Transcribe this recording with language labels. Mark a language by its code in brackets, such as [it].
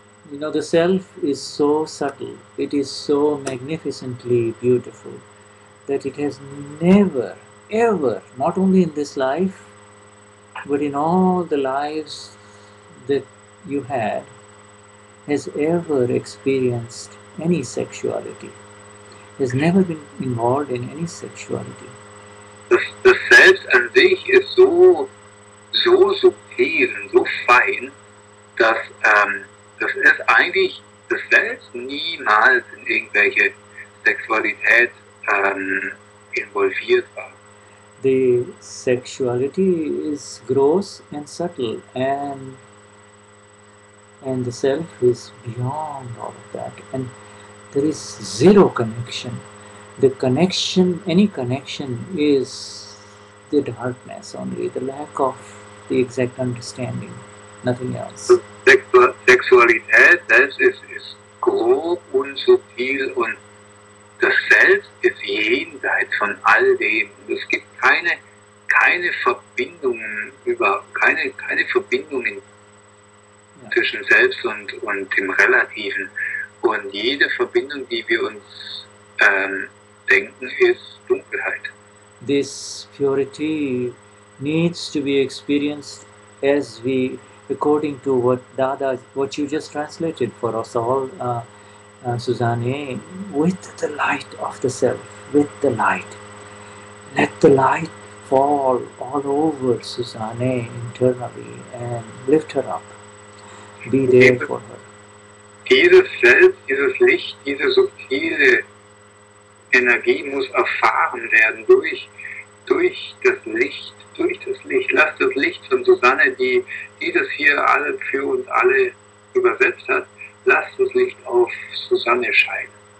[en] You know, the self is so subtle, it is so magnificently beautiful, that it has never, ever, not only in this life, but in all the lives that you had, has ever experienced any sexuality, has never been involved in any sexuality. [de] Das Selbst an sich ist so subtil und so fein, dass es eigentlich das Selbst niemals in irgendwelche Sexualität involviert war. [en] The sexuality is gross and subtle, and the self is beyond all of that, and there is zero connection. The connection, any connection, is the darkness only, the lack of the exact understanding, nothing else. [de] Sexualität selbst ist grob und subtil und das Selbst ist jenseits von all dem. Es gibt keine Verbindungen keine Verbindungen zwischen Selbst und dem Relativen. Und jede Verbindung, die wir uns denken, ist Dunkelheit. [en] This purity needs to be experienced as we, according to what you just translated for us all, Susanne, with the light of the self, with the light. Let the light fall all over Susanne internally and lift her up. Be there for her. [de] Dieses Selbst, dieses Licht, diese subtile Energie muss erfahren werden durch das Licht. Durch das Licht. Lass das Licht von Susanne, die das hier alle für uns alle übersetzt hat, lass das Licht auf Susanne scheinen.